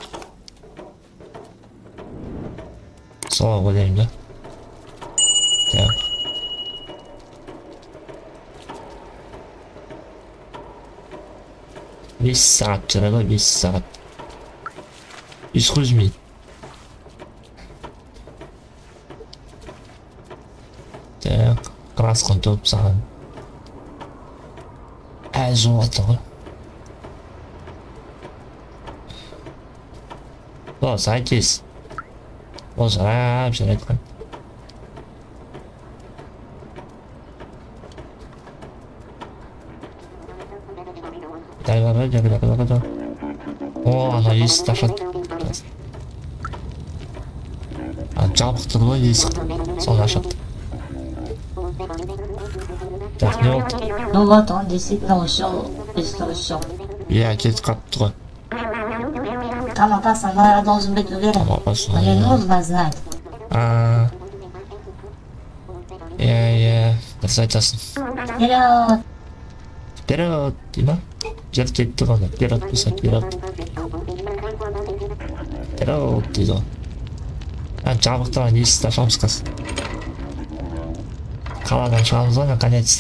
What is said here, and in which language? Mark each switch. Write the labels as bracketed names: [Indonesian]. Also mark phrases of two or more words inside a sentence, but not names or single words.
[Kazakh] Солай ойлаймын да. Так. Бес сағат жүреді, 5 сағат. [English] Excuse me. [Kazakh] Так, красқын топ саған. Жоғалды ғой. О, сайтес. Ол жарап жүр айтқан. Дай. О, ана есікті ашады. Жабық тұр ғой есік. Соны ашады. Так, не болды? [Russian] Ну вот, он действительно ушел из трущоб. [Kazakh] Кетіп қалыпты ғой. [Russian] Там опасно, но я должен быть уверен. Мне нужно знать. [Kazakh] дұрыс айтасың. [Russian] Вперед! [Kazakh] Вперед дей ма? Жер жетіп тұрғанда вперед болса вперед. Вперед дейді ғой. Жабықтаған есікті ашамыз қазір. Қаладан шығамыз ғой наконец-то.